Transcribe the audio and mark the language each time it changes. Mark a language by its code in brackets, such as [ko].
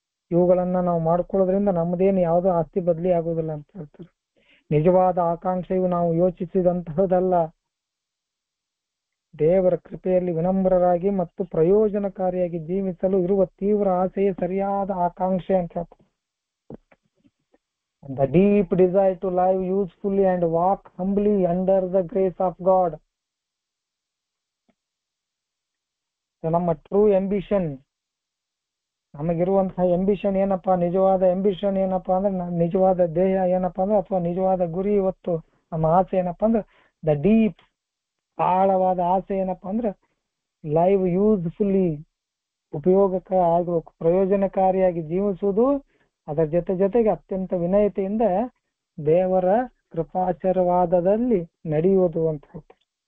[kn] ಇವುಗಳನ್ನ ನಾವು ಮಾಡ್ಕೊಳ್ಳೋದ್ರಿಂದ ನಮ್ಮದೇನು ಯಾವುದೋ ಆಸ್ತಿ ಬದಲಿ ಆಗುವುದಿಲ್ಲ ಅಂತ ಹೇಳ್ತಾರೆ. ನಿಜವಾದ ಆಕಾಂಕ್ಷೆಯು ನಾವು ಯೋಚಿಸಿದಂತಹದಲ್ಲ, ದೇವರ ಕೃಪೆಯಲ್ಲಿ ವಿನಮ್ರರಾಗಿ ಮತ್ತು ಪ್ರಯೋಜನಕಾರಿಯಾಗಿ ಜೀವಿಸಲು ಇರುವ ತೀವ್ರ ಆಸೆಯೇ ಸರಿಯಾದ ಆಕಾಂಕ್ಷೆ ಅಂತ ಹೇಳ್ತಾರೆ. [en] The deep desire to live usefully and walk humbly under the grace of God. [kn] ನಮ್ಮ [en] true ambition, [kn] ನಮಗಿರುವಂತಹ ಎಂಬಿಷನ್ ಏನಪ್ಪಾ, ನಿಜವಾದ ಎಂಬಿಷನ್ ಏನಪ್ಪಾ ಅಂದ್ರೆ, ನಿಜವಾದ ಧ್ಯೇಯ ಏನಪ್ಪಾ ಅಂದ್ರೆ, ಅಥವಾ ನಿಜವಾದ ಗುರಿ, ಇವತ್ತು ನಮ್ಮ ಆಸೆ ಏನಪ್ಪಾ ಅಂದ್ರೆ, [en] the deep, [kn] ಆಳವಾದ ಆಸೆ ಏನಪ್ಪಾ ಅಂದ್ರೆ, [en] live usefully, [kn] ಉಪಯೋಗಕ ಆಗಬೇಕು, ಪ್ರಯೋಜನಕಾರಿಯಾಗಿ ಜೀವಿಸುವುದು, ಅದರ ಜೊತೆಗೆ ಅತ್ಯಂತ ವಿನಯತೆಯಿಂದ ದೇವರ ಕೃಪಾಶೀರ್ವಾದದಲ್ಲಿ ನಡೆಯುವುದು ಅಂತ ಹೇಳ್ತಾರೆ.